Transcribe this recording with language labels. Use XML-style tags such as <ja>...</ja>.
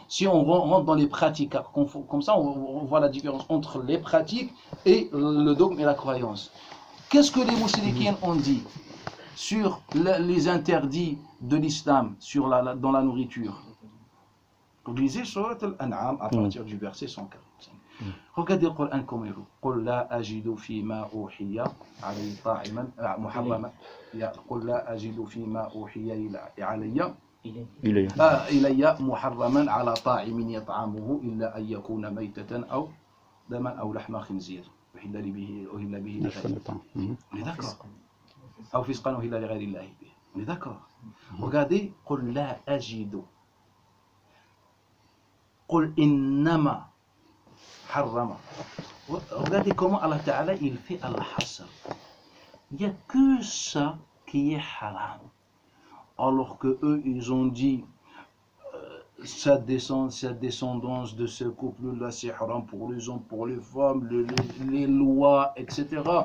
<fr>Si on rentre dans les pratiques, comme ça on voit la différence entre les pratiques et le dogme et la croyance. Qu'est-ce que les mouchriquines ont dit sur les interdits de l'islam sur dans la nourriture? Vous lisez sourate Al-An'am à partir du verset 145. Regardez le Coran comme il est.</fr> <ar>قل لا أجد فيما أوحي علي طاعما محرما. قل لا أجد فيما أوحي علي إلي محرما على طاعم يطعمه إلا أن يكون ميتة أو دما أو لحم خنزير أهل به أهل به لغير أو فسقا أهل لغير الله به.</ar> <fr>Regardez,</fr> <ar>قل لا أجد قل إنما حرم.</ar> <fr>Regardez comment Allah Ta'ala il fait Al-Hassan. Il n'y a que ça qui est haram. Alors qu'eux, ils ont dit sa descendance de ce couple-là, c'est haram pour les hommes, pour les femmes, les lois, etc.</fr>